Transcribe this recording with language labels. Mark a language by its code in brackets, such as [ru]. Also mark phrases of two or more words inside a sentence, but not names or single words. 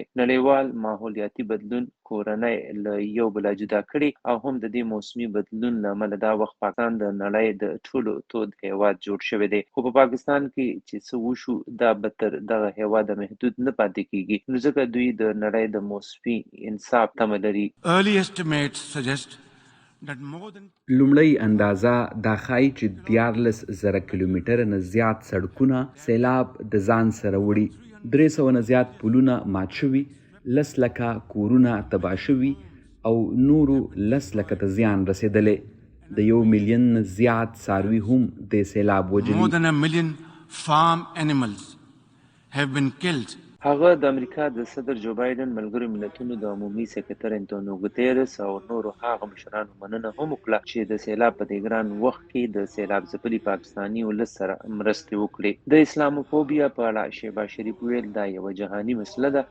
[ps] نړیوال ماحولیاتي بدلون کورنۍ له یو بله جدا کړي او هم د دې موسمي بدلون له امله دا وخت پاکستان د نړۍ د ټولو تود هیواد جوړ شوی دی. خو په پاکستان کې چې څه وشو دا به تر دغه هیواده محدود نه پاتې کیږي، نو ځکه دوی د نړۍ د موسمي انصاف تمه لري. [en] Early estimates suggest that more than [ps] لومړی اندازه دا ښایي چې 14,000 کیلومتره نه زیات سړکونه سیلاب د ځان سره وړي، 300 نه زیات پلونه مات شوي، 10 لکه کورونه تباه شوي او نورو 10 لکه ته زیان رسېدلی. د 1 میلیون نه زیات څاروي هم د سیلاب وژلي. [en] more than 1 million farm animals have been killed. [ps] هغه د امریکا د صدر جو بایدن، ملګرو ملتونو د عمومي سکرټر انټونیو ګوتیرس او نورو هغه مشرانو مننه هم وکړه چې د سیلاب په دې ګران وخت کې د سیلاب ځپلي پاکستاني ولس سره مرستې وکړي. د اسلاموفوبیا په اړه شهباز شریف ویل دا یوه جهاني مسله ده.